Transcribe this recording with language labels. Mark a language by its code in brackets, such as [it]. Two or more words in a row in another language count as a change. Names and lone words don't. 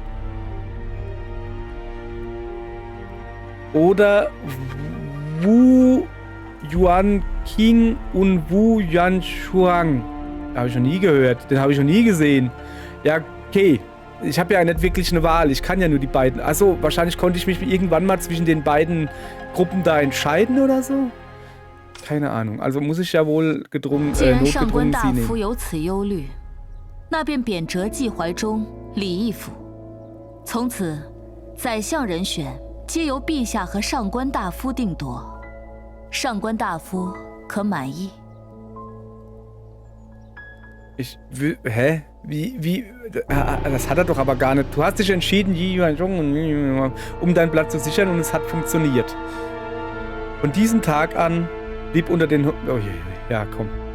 [de] Oder Wu Yuan King und Wu Yuanshuang? Habe ich noch nie gehört. Den habe ich noch nie gesehen. Ja, okay. Ich habe ja nicht wirklich eine Wahl. Ich kann ja nur die beiden. Achso, wahrscheinlich konnte ich mich irgendwann mal zwischen den beiden Gruppen da entscheiden oder so. Keine Ahnung. Also muss ich ja wohl [zh] 既然上官 [de] notgedrungen [zh] 大 [de] sie [zh] 夫 [de] nehmen. [zh] 有此忧虑，那便贬谪季怀中、李义府。从此，宰相人选皆由陛下和上官大夫定夺。上官大夫可满意？ [de] Hä? Wie? Das hat er doch aber gar nicht. Du hast dich entschieden, um deinen Platz zu sichern und es hat funktioniert. Von diesem Tag an blieb unter den... Oh je, ja, komm.